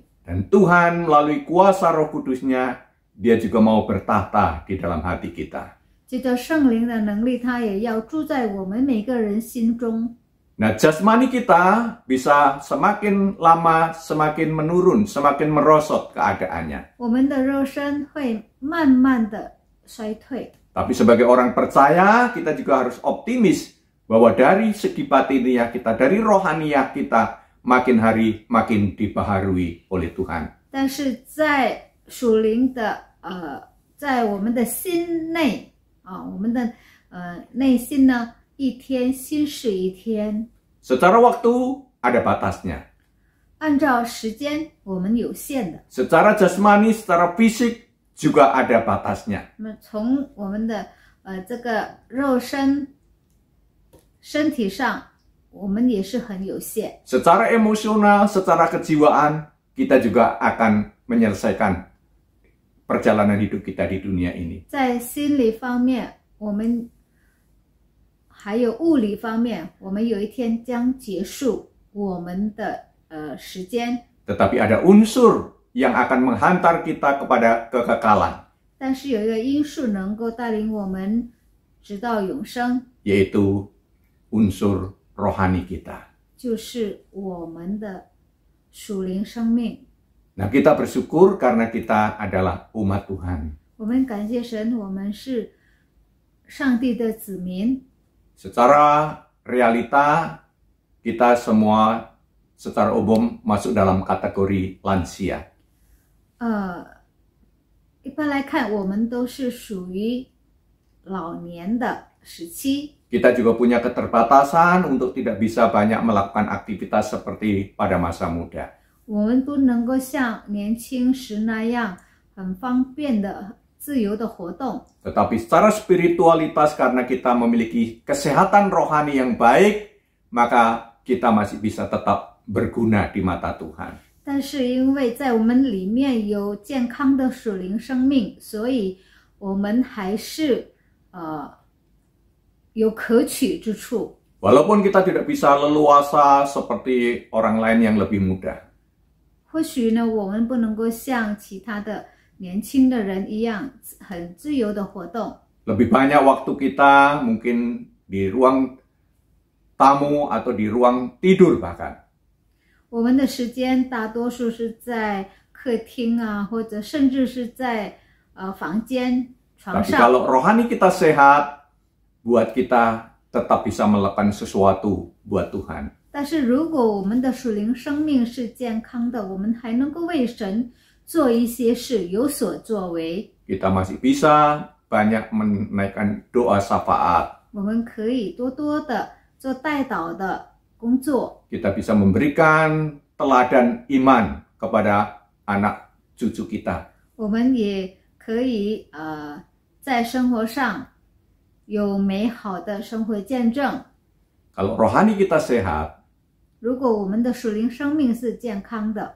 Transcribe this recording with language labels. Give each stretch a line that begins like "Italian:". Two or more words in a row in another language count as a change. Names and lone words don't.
Indonesian: Dan Tuhan melalui kuasa Roh Kudus-Nya, dia juga mau bertahta di dalam hati kita.
Chinese: 借着圣灵的能力，他也要住在我们每个人心中。
Indonesian: Nah, jasmani kita bisa semakin lama semakin menurun, semakin merosot keadaannya.
Chinese: 我们的肉身会慢慢的衰退。
Indonesian: Tapi sebagai orang percaya, kita juga harus optimis bahwa dari segi batiniah kita, dari rohaniah kita, makin hari makin dibaharui oleh Tuhan.
Chinese: 但是在属灵的在我们的心内我们的内心呢，一天新是一天。
Indonesian: Secara waktu ada batasnya.
Chinese: 按照时间我们有限的。
Indonesian: Secara jasmani, secara fisik juga ada batasnya.
Chinese: 那么从我们的这个肉身体上，我们也是很有限。
Indonesian: Secara emosional, secara kejiwaan, kita juga akan menyelesaikan perjalanan hidup kita di dunia ini.
Chinese: 在心理方面，我们还有物理方面，我们有一天将结束我们的时间。
Indonesian: Tetapi ada unsur yang akan menghantar kita kepada kekekalan,
Chinese: 但是有一个因素能够带领我们直到永生，
Indonesian: yaitu unsur rohani kita.
Chinese: 就是我们的属灵生命。
Indonesian: Nah, kita bersyukur karena kita adalah umat Tuhan.
Chinese: 我们感谢神，我们是上帝的子民。
Indonesian: Secara realita, kita semua secara umum masuk dalam kategori lansia.
Chinese: 一般来看，我们都是属于老年的时期。
Indonesian: Kita juga punya keterbatasan untuk tidak bisa banyak melakukan aktivitas seperti pada masa muda.
Chinese: 我们不能够像年轻时那样很方便的自由的活动。
Indonesian: Tetapi secara spiritualitas, karena kita memiliki kesehatan rohani yang baik, maka kita masih bisa tetap berguna di mata Tuhan.
Chinese: 但是因为在我们里面有健康的属灵生命，所以我们还是有可取之处。
Indonesian: Walaupun kita tidak bisa leluasa seperti orang lain yang lebih muda.
Chinese: 或许呢，我们不能够像其他的年轻的人一样很自由的活动。
Indonesian: Lebih banyak waktu kita mungkin di ruang tamu atau di ruang tidur bahkan.
Chinese: 我们的时间大多数是在客厅啊，或者甚至是在房间床
Indonesian: Tapi
Chinese: 上。
Indonesian: kalau rohani kita sehat, buat kita tetap bisa melakukan sesuatu buat Tuhan.
Chinese: 但是如果我们的属灵生命是健康的，我们还能够为神做一些事，有所作为。
Indonesian: Kita masih bisa banyak menaikkan doa syafaat.
Chinese: 我们可以多多的做代祷的工作，
Indonesian: Kita bisa memberikan teladan iman kepada anak cucu kita.
Chinese: 我们也可以在生活上有美好的生活见证。
Indonesian: Kalau rohani kita sehat,
Chinese: 如果我们的属灵生命是健康的，